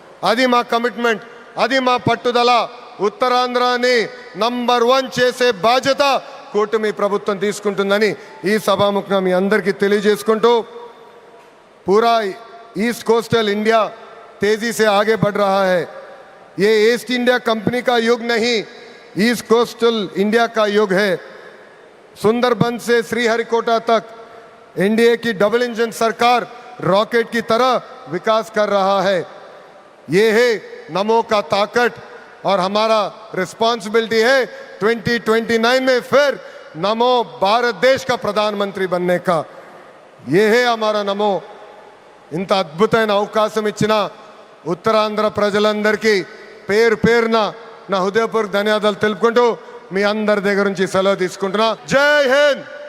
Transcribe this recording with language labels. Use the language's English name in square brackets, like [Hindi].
[Telugu] అది మా కమిట్మెంట్, అది మా పట్టుదల. ఉత్తరాంధ్రాని నంబర్ 1 చేసే బాధ్యత కూటమి ప్రభుత్వం తీసుకుంటుందని ఈ సభాముఖంగా మీ అందరికీ తెలియజేసుకుంటూ, [Hindi] पूरा ईस्ट कोस्टल इंडिया तेजी से आगे बढ़ रहा है. ये ईस्ट इंडिया कंपनी का युग नहीं, ईस्ट कोस्टल इंडिया का युग है. सुंदरबन से श्रीहरिकोटा तक एनडीए की डबल इंजन सरकार रॉकेट की तरह विकास कर रहा है. ये है नमो का ताकत और हमारा रिस्पॉन्सिबिलिटी है 2029 में फिर नमो भारत देश का प्रधानमंत्री बनने का. ये है हमारा नमो. [Telugu] ఇంత అద్భుతమైన అవకాశం ఇచ్చిన ఉత్తరాంధ్ర ప్రజలందరికీ పేరు పేరున నా హృదయపూర్వక ధన్యవాదాలు తెలుపుకుంటూ మీ అందరి దగ్గర నుంచి సెలవు తీసుకుంటున్నా. జై హింద్.